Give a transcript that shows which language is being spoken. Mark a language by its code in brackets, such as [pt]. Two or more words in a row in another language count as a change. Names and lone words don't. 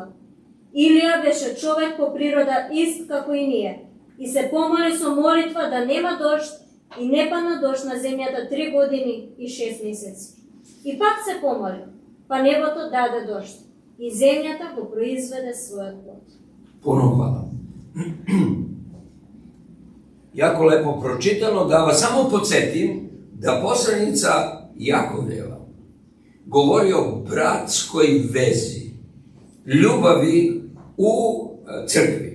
[mk] Илија беше човек по природа ист како и ние, и се помоли со молитва да нема дожд, и не падна дожд на земјата 3 години и 6 месеци. И пак се помоли, па небото даде дожд, и земјата го произведе својот плод. [hr] Puno hvala. Jako lepo pročitano, da vas samo podsjetim da poslanica Jakovljeva govori o bratskoj vezi, ljubavi u crkvi.